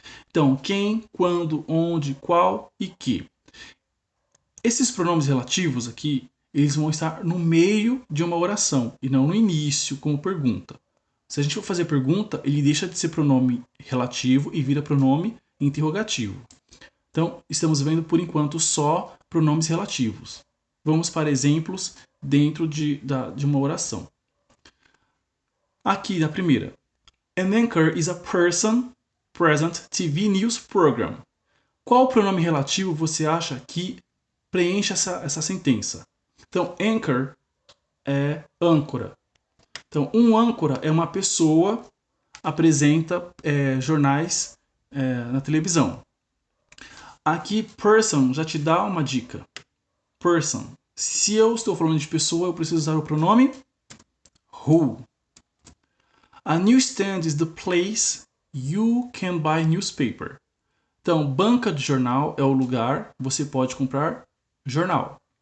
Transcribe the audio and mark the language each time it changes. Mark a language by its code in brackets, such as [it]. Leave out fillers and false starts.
[pt] Então, quem, quando, onde, qual e que. Esses pronomes relativos aqui, eles vão estar no meio de uma oração e não no início, como pergunta. Se a gente for fazer pergunta, ele deixa de ser pronome relativo e vira pronome interrogativo. Então, estamos vendo por enquanto só pronomes relativos. Vamos para exemplos dentro de uma oração. Aqui na primeira. [en] An anchor is a person present TV news program. [pt] Qual pronome relativo você acha que preenche essa sentença? Então, anchor é âncora. Então, um âncora é uma pessoa apresenta jornais na televisão. Aqui, person já te dá uma dica. Person. Se eu estou falando de pessoa, eu preciso usar o pronome who. [en] A newsstand is the place you can buy newspaper. [pt] Então, banca de jornal é o lugar que você pode comprar jornal.